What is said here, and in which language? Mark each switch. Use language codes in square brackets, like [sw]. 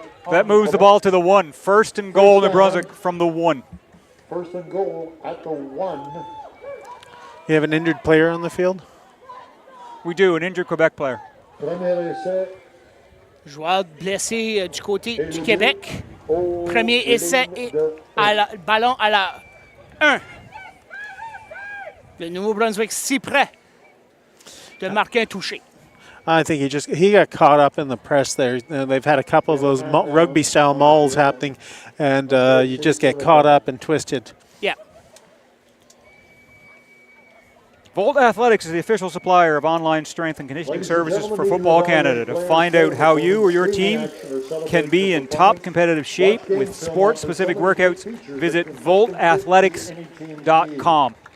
[en] That moves the ball to the 1. 1st and goal, New Brunswick from the 1. 1st and goal at the 1. You have an injured player on the field? We do, an injured Quebec player. [fr] Premier essai. Joueur blessé du côté du Québec. Premier essai et ballon à la 1. Le Nouveau-Brunswick si près de marquer un touché. [en] I think he got caught up in the press there. They've had a couple of those rugby-style mauls happening, and you just get caught up and twisted. Yeah. Volt Athletics is the official supplier of online strength and conditioning services for Football Canada. To find out how you or your team can be in top competitive shape with sport-specific workouts, visit voltathletics.com.